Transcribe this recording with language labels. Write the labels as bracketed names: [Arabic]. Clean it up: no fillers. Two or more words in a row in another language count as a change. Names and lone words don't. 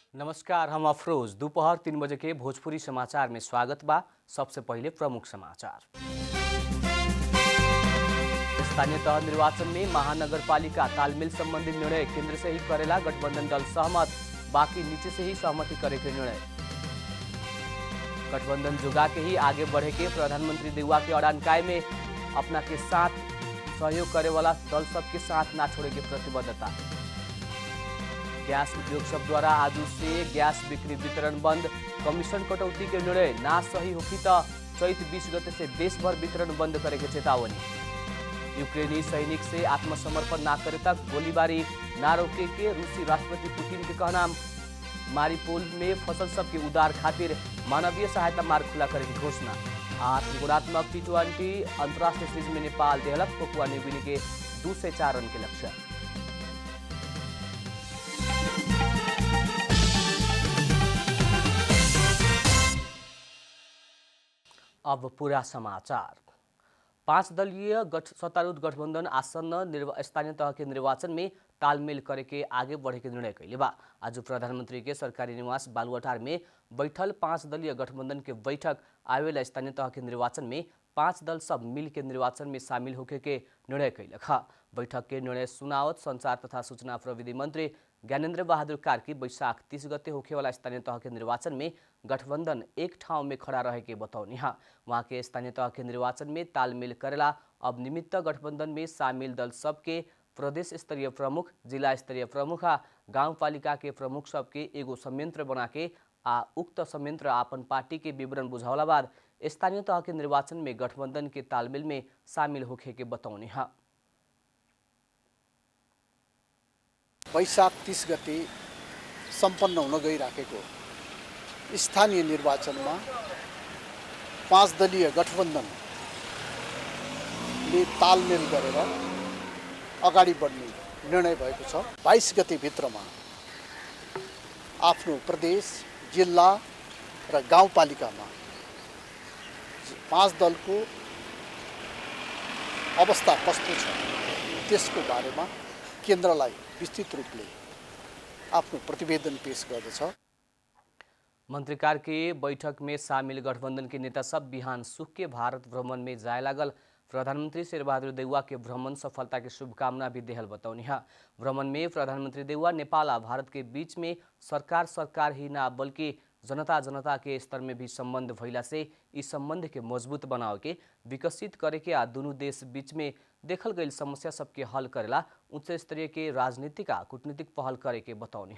[Bhojpuri] नमस्कार, हम अफरोज। दोपहर 3 बजे के भोजपुरी समाचार में स्वागत बा। सबसे पहले प्रमुख समाचार। स्थानीय तह निर्वाचन में महानगरपालिका तालमेल संबंधी निर्णय केंद्र से ही करेला गठबंधन दल सहमत, बाकी नीचे से ही सहमति करे के निर्णय। गठबंधन जुगा के ही आगे बढ़े के प्रधानमंत्री देउवा के अड़ान कायम में अपना के साथ सहयोग करे वाला दल सबके साथ ना छोड़े के प्रतिबद्धता। गैस उद्योग सब द्वारा आज से गैस बिक्री वितरण बंद, कमीशन कटौती के निर्णय ना सही होगी तो चैत 20 गते से देश भर वितरण बंद करे के चेतावनी। यूक्रेनी सैनिक से आत्मसमर्पण ना करे तक गोलीबारी ना रोके के रूसी राष्ट्रपति पुतिन के कहना। मारिपोल में फसल सबके उद्धार खातिर मानवीय सहायता मार्ग खुला करे की घोषणा। त्रिकोणात्मक T20 अंतर्राष्ट्रीय सीरीज में नेपाल देहलक पपुआ न्यूगिनी के 2 से 4 रन के लक्ष्य। अब पूरा समाचार। 5 दलीय सत्तारूढ़ गठबंधन आसन्न स्थानीय तह के निर्वाचन में तालमेल करे के आगे बढ़े के निर्णय कैले बा। आज प्रधानमंत्री के सरकारी निवास बालुवाटार में बैठल 5 दलीय गठबंधन के बैठक आवेला स्थानीय तह के निर्वाचन में 5 दल सब मिल के निर्वाचन में शामिल होके के निर्णय कैलक। बैठक के निर्णय सुनावत संचार तथा सूचना प्रविधि मंत्री ज्ञानेन्द्र बहादुर कार्की वैशाख 30 गते होखेवाला स्थानीय तह के निर्वाचन में गठबंधन एक ठाउँ में खड़ा रहे के बताउनी। वहाँ के स्थानीय तह के निर्वाचन में तालमेल करेला अब निमित्त गठबंधन में शामिल दल सबके प्रदेश स्तरीय प्रमुख, जिला स्तरीय प्रमुख आ गाउँपालिका के प्रमुख सबके एगो संयंत्र बना के उक्त संयंत्र आपन पार्टी के विवरण बुझावला बाद स्थानीय तह के निर्वाचन में गठबंधन के तालमेल में शामिल होखे के बताउनी। [Nepali] वैशाख 30 गते सम्पन्न हुन गइराखेको स्थानीय निर्वाचनमा 5 दलीय गठबन्धनले तालमेल गरेर अगाडि बढ्ने निर्णय भएको छ। 22 गते भित्रमा आफ्नो प्रदेश, जिल्ला र गाउँपालिकामा 5 दलको अवस्था कस्तो छ त्यसको बारेमा केन्द्रलाई विस्तृत रूपले आफ्नो प्रतिवेदन पेश गर्दछ। [Bhojpuri] मंत्री कार्की बैठक में शामिल गठबंधन के नेता सब बिहान सुख के भारत भ्रमण में जाए लागल। प्रधानमंत्री शेरबहादुर देउवा के भ्रमण सफलता के शुभकामना भी देहल बताउनी। भ्रमण में प्रधानमंत्री देउवा नेपाल आ भारत के बीच में सरकार ही ना बल्कि जनता के स्तर में भी संबंध भइला से इस संबंध के मजबूत बनाओ के विकसित करे के आ दोनों देश बीच में देखल गई समस्या सबके हल करेला उच्च स्तरीय के राजनीतिक आ कूटनीतिक पहल करे के बताउनी।